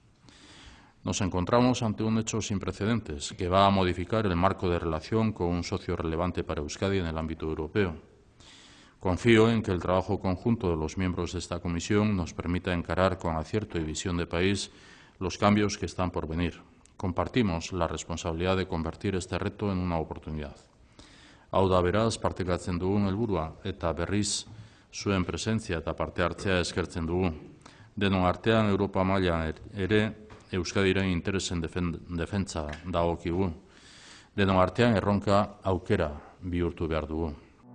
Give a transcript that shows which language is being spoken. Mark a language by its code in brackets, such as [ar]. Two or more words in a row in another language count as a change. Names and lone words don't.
[es] Nos encontramos ante un hecho sin precedentes que va a modificar el marco de relación con un socio relevante para Euskadi en el ámbito europeo. Confío en que el trabajo conjunto de los miembros de esta comisión nos permita encarar con acierto y visión de país los cambios que están por venir. Compartimos la responsabilidad de convertir este reto en una oportunidad. [eu] Hau da beraz, partekatzen dugun helburua eta berriz zuen presentzia eta parte hartzea eskertzen dugu. Denon artean Europa mailan ere Euskadiren interesen defentsa dagokigu. Denon artean erronka aukera bihurtu behar dugu.